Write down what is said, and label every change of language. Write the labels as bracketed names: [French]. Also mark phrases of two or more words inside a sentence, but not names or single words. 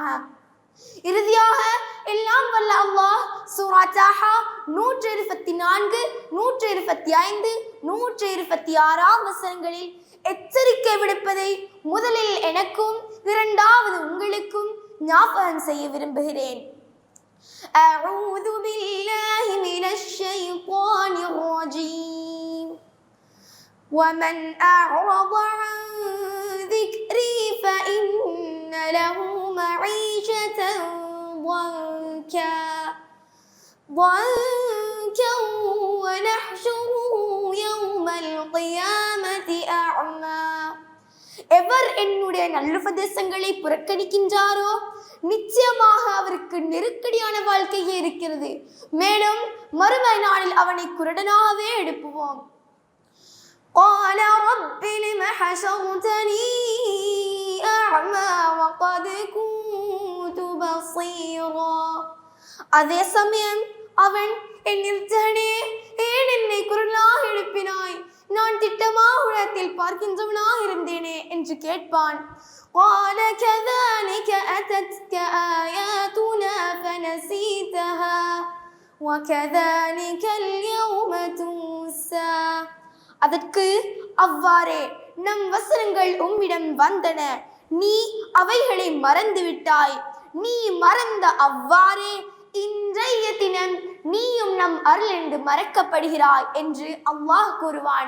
[Tamil] இறுதியாக எல்லாம் வல்ல அல்லாஹ் சூரா தாஹா 124, 125, 126 வசனங்களில் எச்சரிக்கை விடுப்பதை முதலில் எனக்கும் இரண்டாவது உங்களுக்கும் ஞாபகம் செய்ய விரும்புகிறேன். [Arabic] أعوذ بالله من الشيطان الرجيم. ومن أعرض عن ذِكْرِي فإن له معيشة ضنكا ونحشره يوم القيامة أعمى. [Tamil] எவர் என்னுடைய நல்லுபதேசங்களை புறக்கணிக்கின்றாரோ நிச்சயமாக அவருக்கு நெருக்கடியான வாழ்க்கையே இருக்கிறது. மேலும் மறுமை நாளில் அவனை குருடனாகவே எழுப்புவோம். [Arabic] قال رب لم حشرتني أعمى وقد كنت بصيرا. [Tamil] அதே சமயம் அவன் என்னே ஏன் என்னை குருடனாக எழுப்பினாய், நான் திட்டமாக உலகத்தில் பார்க்கின்றவனாக இருந்தேனே என்று கேட்பான். [Arabic] قال كذلك أتتك آياتنا فنسيتها وكذلك اليوم تنسى. [Tamil] அதற்கு அவ்வாறே நம் வசனங்கள் உம்மிடம் வந்தன, நீ அவைகளை மறந்து விட்டாய். நீ மறந்த அவ்வாறே இன்றைய தினம் நீயும் நம் அருளிலிருந்து மறக்கப்படுகிறாய் என்று அல்லாஹ் கூறுவான்.